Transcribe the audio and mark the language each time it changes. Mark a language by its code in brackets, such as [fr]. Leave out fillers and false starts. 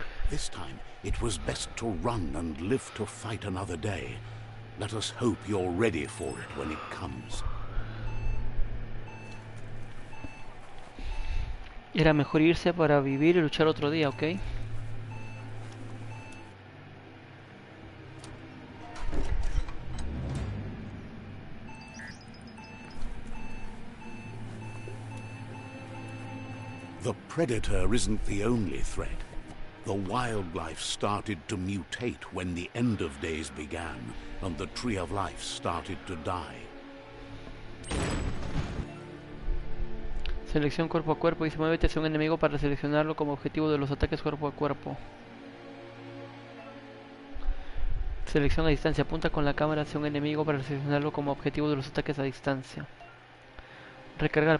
[en] This time, it was best to run and live to fight another day. Let us hope you're ready for it when it comes. [es] Era mejor irse para vivir y luchar otro día, ¿ok? [en] The predator isn't the only threat. The wildlife started to mutate when the end of days began, and the tree of life started to die. [es] Selección cuerpo a cuerpo. Dice, muévete hacia un enemigo para seleccionarlo como objetivo de los ataques cuerpo a cuerpo. Selección a distancia. Apunta con la cámara hacia un enemigo para seleccionarlo como objetivo de los ataques a distancia. Recargar.